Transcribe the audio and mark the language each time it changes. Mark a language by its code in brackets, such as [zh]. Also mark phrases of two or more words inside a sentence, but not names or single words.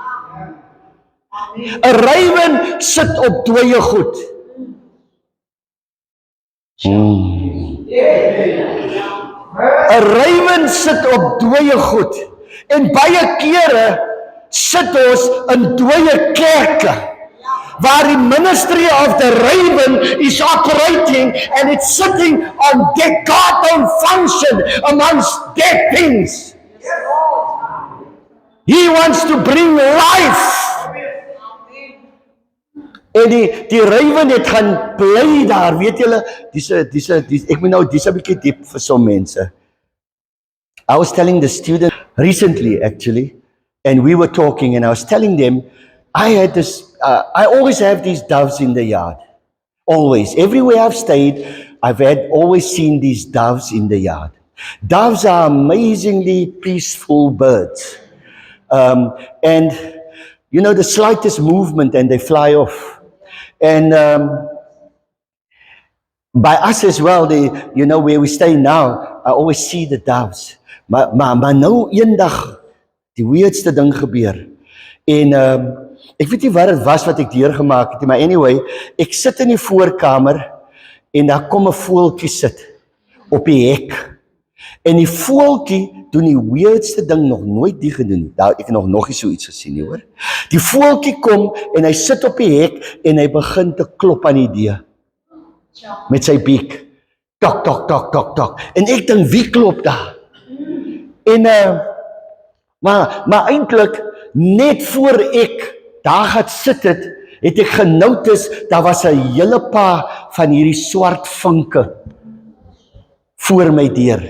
[af] 'n Raven sit op dooie goed. 'n Raven sit op dooie goed. En baie kere sit ons in dooie kerke, waar die [en] ministry of the raven is operating and it's sitting on dead. God don't function amongst dead things. He wants to bring life. [af] En die raven het gaan bly daar, weet julle, ek moet nou, dis 'n bietjie diep vir some mense. [en] I was telling the student recently actually, and we were talking and I was telling them, I always have these doves in the yard. Always. Everywhere I've stayed, I've always seen these doves in the yard. Doves are amazingly peaceful birds. And you know, the slightest movement and they fly off. And by us as well, you know, where we stay now, I always see the doves. [af] Maar nou eendag, die weirdste ding gebeur. En ek weet nie wat het was wat ek deurgemaak het, maar anyway, ek sit in die voorkamer en daar kom 'n voeltjie sit op die hek. En die voeltjie doen die weirdste ding, nog nooit die gedoen nie. Daar ek het nog nie so iets gesien nie, hoor. Die voeltjie kom en hy sit op die hek en hy begin te klop aan die deur. Met sy biek. Tok, tok, tok, tok, tok. En ek dink, wie klop daar? En maar eintlik net voor ek daar gaan sit het ek genotice daar was 'n hele paar van hierdie swart vinke voor my deur.